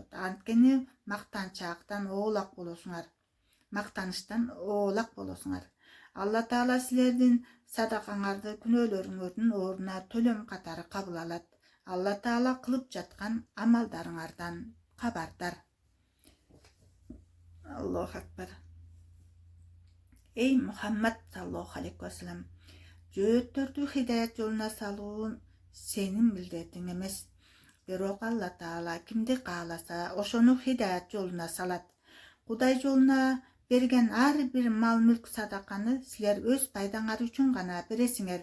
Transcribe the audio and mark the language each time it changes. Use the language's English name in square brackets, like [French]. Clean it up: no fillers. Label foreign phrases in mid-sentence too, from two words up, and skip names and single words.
[Kyrgyz] Анткени мактанчаактан оолак болосуңар. Мактаныштан оолак болосуңар. Алла Таала силердин садакаңарды күнөөлөрүңөрдүн ордуна төлөм катары кабыл алат. Алла Таала кылып жаткан амалдарыңардан кабардар. [Arabic] الله أكبر. [Kyrgyz] Эй Мухаммад [Arabic] صلى الله عليه وسلم, [Kyrgyz] жөөттөрдү хидаят жолуна салуу сенин милдетиң эмес. Бирок Алла Таала кимди кааласа ошону хидаят жолуна салат. Кудай жолуна берген ар бир мал мүлк садаканы силер өз пайдаңар үчүн гана бересиңер.